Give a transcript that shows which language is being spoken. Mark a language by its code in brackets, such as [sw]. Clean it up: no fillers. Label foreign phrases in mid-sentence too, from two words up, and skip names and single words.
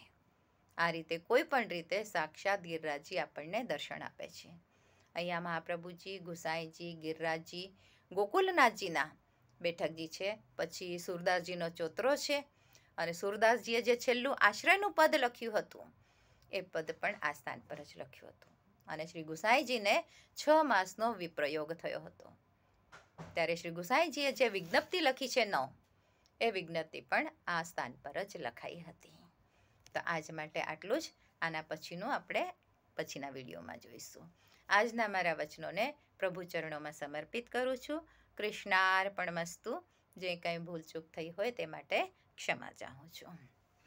[gu] આ રીતે કોઈ પણ રીતે સાક્ષાત ગિરિરાજજી આપણને દર્શન આપે છે। અહીંયા મહાપ્રભુજી, ગુસાંઈજી, ગિરિરાજજી, ગોકુલનાથજીના બેઠકજી છે। પછી સૂરદાસજીનો ચોતરો છે અને સૂરદાસજીએ જે છેલ્લું આશ્રયનું પદ લખ્યું હતું એ પદ પણ આ સ્થાન પર જ લખ્યું હતું અને શ્રી ગુસાંઈજીને ૬ માસનો વિપ્રયોગ થયો હતો। ત્યારે શ્રી ગુસાંઈજીએ જે વિજ્ઞપ્તિ લખી છે ૯ એ વિજ્ઞપ્તિ પણ આ સ્થાન પર જ લખાઈ હતી। તો આજ માટે આટલું જ। આના પછીનું આપણે પછીના વિડીયોમાં જોઈશું। આજના મારા વચનોને પ્રભુ ચરણોમાં સમર્પિત કરું છું। કૃષ્ણાર્પણમસ્તુ। જે કંઈ ભૂલચૂક થઈ હોય તે માટે ક્ષમા ચાહું છું।